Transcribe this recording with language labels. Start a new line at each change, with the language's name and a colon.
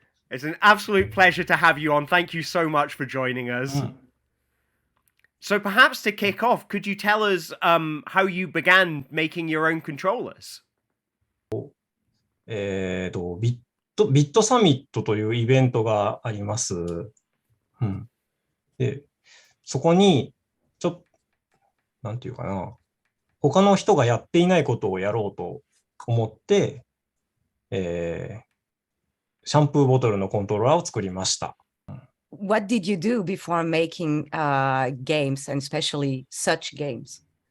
English: It's an absolute pleasure to have you on. Thank you so much for joining us. So perhaps to kick off, could you tell us how you began making your own controllers?
Japanese: ビットサミットというイベントがあります。で、そこに、なんていうかな、他の人がやっていないことをやろうと思って、シャンプーボトルのコントローラーを作りました。
English: What did you do before making games, and especially such games?